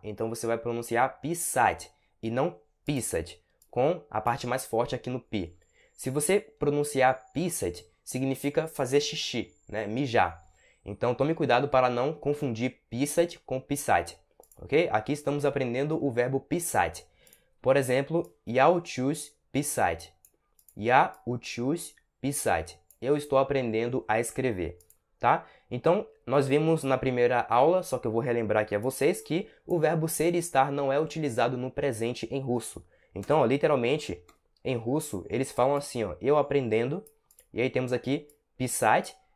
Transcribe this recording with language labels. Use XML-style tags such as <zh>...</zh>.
<pt>Então você vai pronunciar pisать e não pisать, com a parte mais forte aqui no Pi. Se você pronunciar pisать, significa fazer xixi, né? Mijar. Então tome cuidado para não confundir pisать com pisать, ok? Aqui estamos aprendendo o verbo pisать. Por exemplo,</pt> <ru>я учусь писать. Я учусь писать.</ru> <pt>Eu estou aprendendo a escrever, tá? Então, nós vimos na primeira aula, só que eu vou relembrar aqui a vocês, que o verbo ser e estar não é utilizado no presente em russo. Então, ó, literalmente, em russo, eles falam assim, ó, eu aprendendo, e aí temos aqui pisать.</pt>